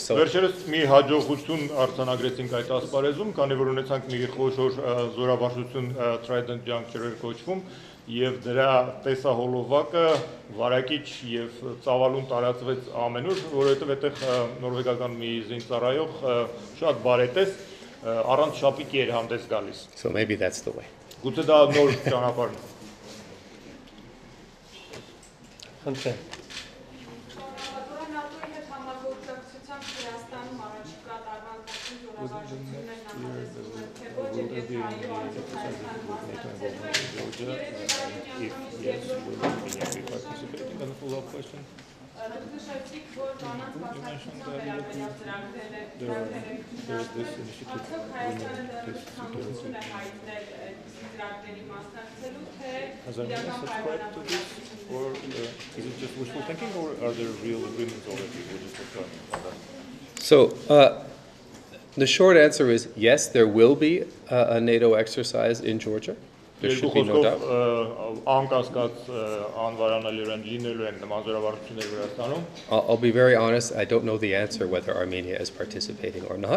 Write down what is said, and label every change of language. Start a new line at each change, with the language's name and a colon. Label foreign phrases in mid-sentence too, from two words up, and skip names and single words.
Armenian: So վերջերս մի հաջողություն արձանագրեցինք այդ ասպարեզում, քանի որ ունեցանք մի խոշոր զորավարժություն Trident Juncture-ը կոչվում, եւ դրա տեսահոլովակը վարակիչ եւ ծավալուն տարածվեց ամենուր, որովհետեւ այդտեղ նորվեգական մի զինծառայող շատ բարետես առանց շապիկի էր հանդես գալիս։
English: So maybe that's the way.
Armenian: Գուցե դա նոր ճանապարհն է։ Խնդրեմ։ ՆԱՏՕ-ի հետ համագործակցությամբ Հայաստանում առաջիկա տարվա ընթացքում զորավարժություններն նախատեսվում են, թե ոչ եւ այո, արդյոք Հայաստանը մասնակցելու է։ Դուք նշեցիք, որ կանանց մասնակցության վերաբերյալ ծրագրերը արդյոք Հայաստանը ցանկություն է հայտնել ծրագրերի մասնակցելու, թե իրական պայմանավորված
English: or is it just wishful thinking, or are there real agreements already? So the short answer is yes, there will be a NATO exercise in Georgia. There should be no doubt. I'll be very honest, I don't know the answer whether Armenia is participating or not.